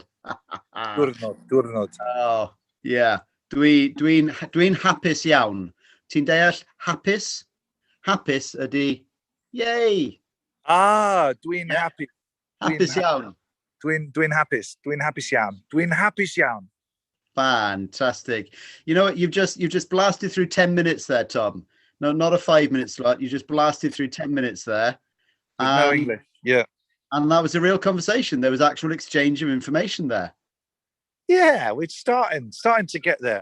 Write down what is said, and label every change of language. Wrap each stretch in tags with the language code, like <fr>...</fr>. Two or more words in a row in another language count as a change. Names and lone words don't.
<cy>Diwrnod. Dwi'n hapus iawn. Ti'n deall hapus? Hapus ydy, yay! Dwi'n hapus. Hapus iawn. Dwi'n hapus iawn.</cy> <en>Fantastic. You know what? You've just blasted through 10 minutes there, Tom. No, not a 5-minute slot. You just blasted through 10 minutes there. No English. Yeah. And that was a real conversation. There was actual exchange of information there. Yeah, we're starting to get there.</en>